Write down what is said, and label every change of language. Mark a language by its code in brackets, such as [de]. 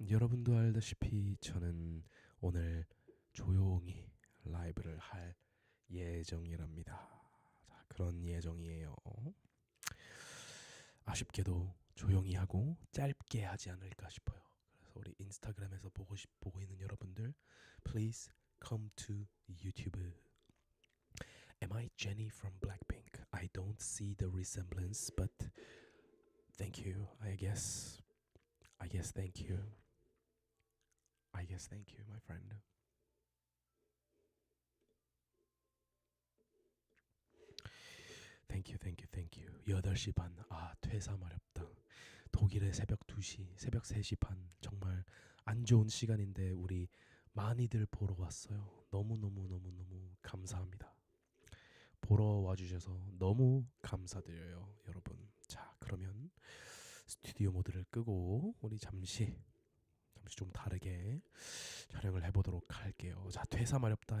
[ko] 여러분도 알다시피 저는 오늘 조용히 라이브를 할 예정이랍니다. 자, 그런 예정이에요. 아쉽게도 조용히 하고 짧게 하지 않을까 싶어요. 그래서 우리 인스타그램에서 보고 있는 여러분들, [en] please come to YouTube. Am I Jennie from Blackpink? I don't see the resemblance, but thank you. I guess thank you. I guess thank you, my friend. Thank you, thank you, thank you. [ko] 8시 반. 아, 퇴사 마렵다. 독일의 새벽 2시, 새벽 3시 반. 정말 안 좋은 시간인데 우리 많이들 보러 왔어요. 너무너무 감사합니다. 보러 와주셔서 너무 감사드려요, 여러분. 자, 그러면 스튜디오 모드를 끄고 우리 잠시 좀 다르게 촬영을 해보도록 할게요. 자, 퇴사 마렵다.